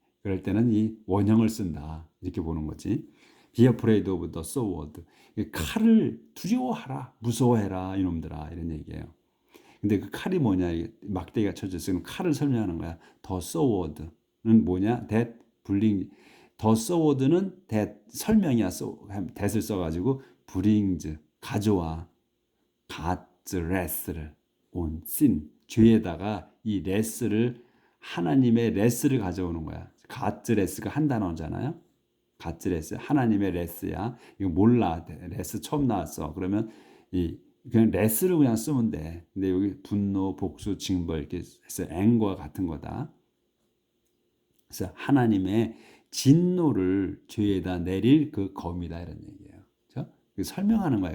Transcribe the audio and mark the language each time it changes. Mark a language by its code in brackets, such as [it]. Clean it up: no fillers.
[ko] 그럴 때는 이 원형을 쓴다. 이렇게 보는 거지. [en] Be afraid of the sword. [ko] 칼을 두려워하라. 무서워해라. 이놈들아. 이런 얘기예요. 근데 그 칼이 뭐냐? 막대기가 쳐졌으면 칼을 설명하는 거야. [en] The sword는 뭐냐? That brings. [ko] The sword는 that 설명이야. that을 써가지고 brings 가져와. [en] God's wrath를 on sin. [ko] 죄에다가 이 wrath를 하나님의 wrath를 가져오는 거야. God's wrath가 한 단어잖아요. God's wrath 하나님의 wrath야. 이거 몰라. wrath 처음 나왔어. 그러면 그냥 wrath를 그냥 쓰면 돼. 근데 여기 분노, 복수, 징벌 이렇게 해서 앵과 같은 거다. 그래서 하나님의 진노를 죄에다 내릴 그 검이다 이런 얘기예요. 그렇죠? 설명하는 거예요.